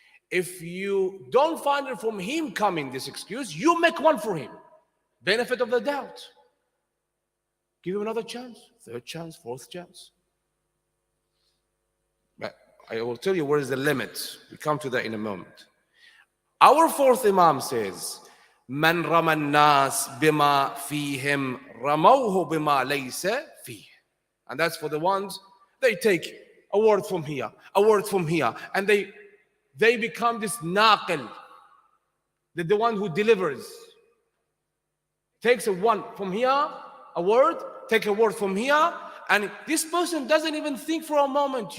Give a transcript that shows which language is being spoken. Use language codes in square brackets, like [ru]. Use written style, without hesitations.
[en] If you don't find it from him coming, this excuse, you make one for him. Benefit of the doubt. Give him another chance, third chance, fourth chance. But I will tell you where is the limit. We come to that in a moment. Our fourth Imam says, [ar] من رمى الناس بما فيهم رموه بما ليس فيه. [en] And that's for the ones, they take a word from here, a word from here, and they become this naqil, the one who delivers. Takes a one from here, a word, take a word from here, and this person doesn't even think for a moment.